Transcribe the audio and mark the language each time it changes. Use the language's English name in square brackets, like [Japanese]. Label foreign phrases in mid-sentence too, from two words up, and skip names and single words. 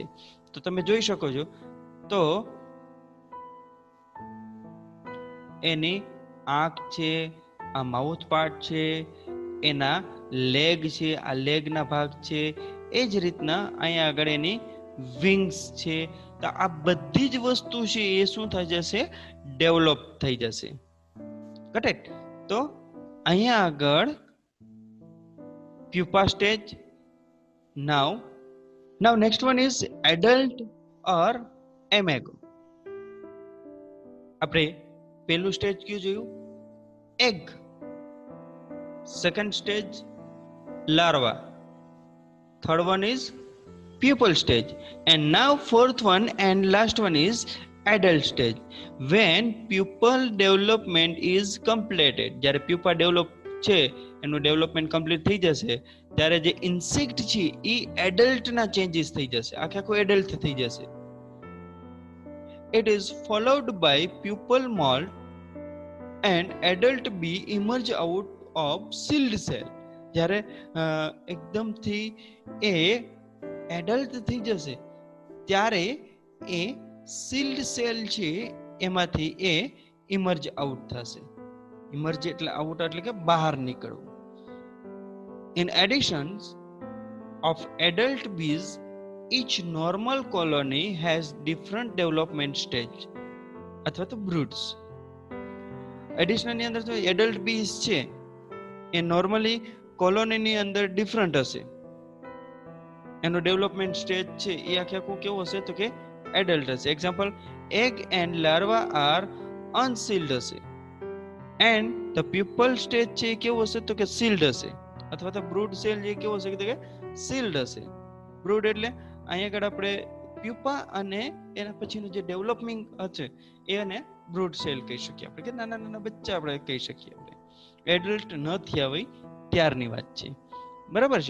[Gujarati] તો તમે જોઈ શકો છો, તો એની આંખ છે, આ માઉથ પાર્ટ છે, એના લેગ છે, આ લેગના ભાગ છે, એ જ રીતના અહીંયા આગળ એની વિંગ્સ છે. તો આ બધી જ વસ્તુ છે એ શું થઈ જશે, ડેવલપ થઈ જશે. કરેક્ટ? તો અહીંયા આગળ [English] pupa stage. Now next one is adult or imago. [Gujarati] આપણે પહેલું સ્ટેજ કયું જોયું, [English] egg. second stage larva. third one is pupal stage, and now fourth one and last one is adult stage. When pupal development is completed, [Gujarati] જ્યારે [English] pupa develop [Gujarati] છે એનું ડેવલપમેન્ટ કમ્પ્લીટ થઈ જશે, ત્યારે જે ઇન્સેક્ટ છે એ એડલ્ટ ના ચેન્જીસ થઈ જશે, આખું એડલ્ટ થઈ જશે. [English] It is followed by pupal mold and adult bee emerge out of sealed cell. [Gujarati] જ્યારે એકદમથી એ એડલ્ટ થઈ જશે ત્યારે એ [English] sealed cell [Gujarati] છે એમાંથી એ [English] emerge out [Gujarati] થશે. ઇમર્જ એટલે આઉટ એટલે કે બહાર નીકળવું. [English] In addition of adult bees, each normal colony has different development stage [Gujarati] અથવા તો [English] broods. [Gujarati] એડિશનલ ની અંદર તો [English] adult bees [Gujarati] છે એ નોર્મલી કોલોની ની અંદર ડિફરન્ટ હશે, એનો [English] development stage [Gujarati] છે એ આખું કેવું હશે, તો કે એડલ્ટ હશે. એક્ઝામ્પલ, [English] egg and larva are unsealed [Gujarati] હશે, [English] and the pupal stage [Gujarati] છે એ કેવું હશે, તો કે sealed હશે, અથવા તો [English] brood cell [Gujarati] જે કેવો હશે, તો કે sealed હશે. brood એટલે અહીંયા આગળ આપણે પ્યુપા અને એના પછીનું જે ડેવલપમિંગ હશે એને [English] brood cell [Gujarati] કહી શકીએ આપણે, કે નાના નાના બચ્ચા આપણે કહી શકીએ. આપણે એડલ્ટ ન થયા હોય ત્યારની વાત છે, બરાબર છે.